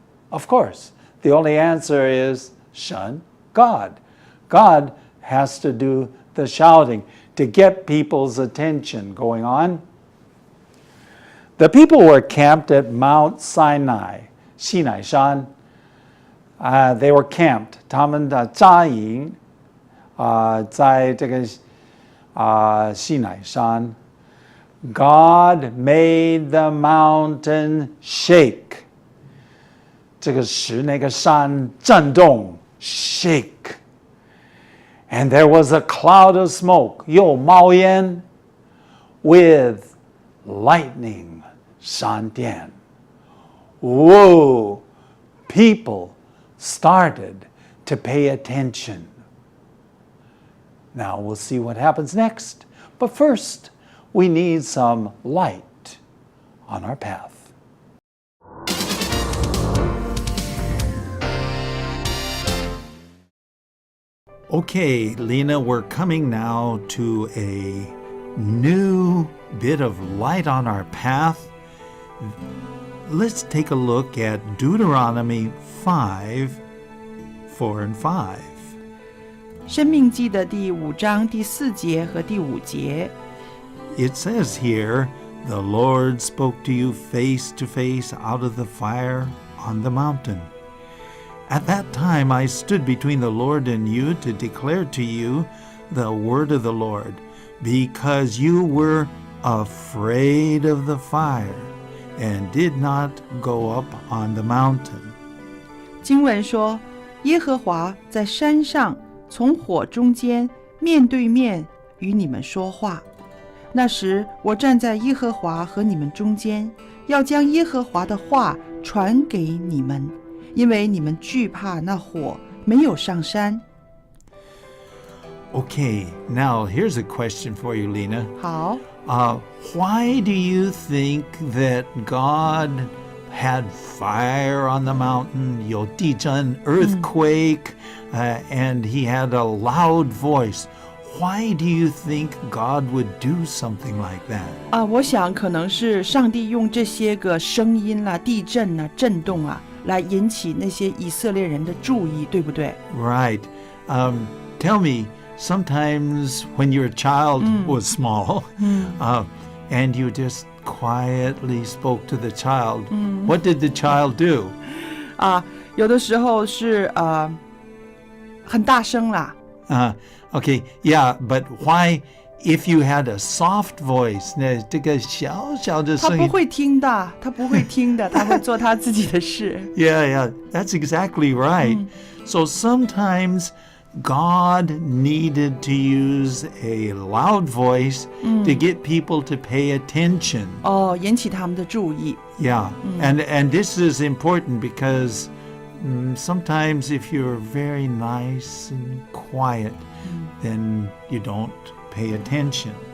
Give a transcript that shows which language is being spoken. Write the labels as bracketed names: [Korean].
[English] Of course, the only answer is Shen, God. God has to do the shouting to get people's attention going on. The people were camped at Mount Sinai, 西乃山. They were camped. [Chinese] 他们的扎营在这个西乃山. [English] God made the mountain shake. [Chinese] 这个使那个山震动 shake. [English] And there was a cloud of smoke, [Chinese] 有冒烟 [English] with lightning, 闪电. Whoa! People started to pay attention. Now we'll see what happens next. But first, we need some light on our path. Okay, Lena, we're coming now to a new bit of light on our path. Let's take a look at Deuteronomy 5, 4 and 5. [Chinese] 申命记的第5章第4节和第5节 [English] It says here, the Lord spoke to you face to face out of the fire on the mountain. At that time I stood between the Lord and you to declare to you the word of the Lord, because you were afraid of the fire and did not go up on the mountain. [Chinese] 经文说，耶和华在山上从火中间面对面与你们说话。那时我站在耶和华和你们中间，要将耶和华的话传给你们，因为你们惧怕那火没有上山。 [English] Okay, now here's a question for you, Lena. [Chinese] 好， [English] Why do you think that God had fire on the mountain, [Chinese] 有地震, [English] earthquake, and he had a loud voice? Why do you think God would do something like that? [Chinese] 我想可能是上帝用这些个声音啦、地震啊、震动啊，来引起那些以色列人的注意，对不对？ [English] Right. Tell me, sometimes when your child was small, and you just quietly spoke to the child, what did the child do? [Chinese] 有的时候是很大声啦。 [English] Okay, yeah, but why, if you had a soft voice, [Chinese] 那这个小小的声音，他不会听的，他不会听的，他会做他自己的事。 [English] Yeah, that's exactly right. So sometimes God needed to use a loud voice to get people to pay attention. [Chinese] 引起他们的注意。 [English] Yeah, and this is important because sometimes if you're very nice and quiet, then you don't pay attention.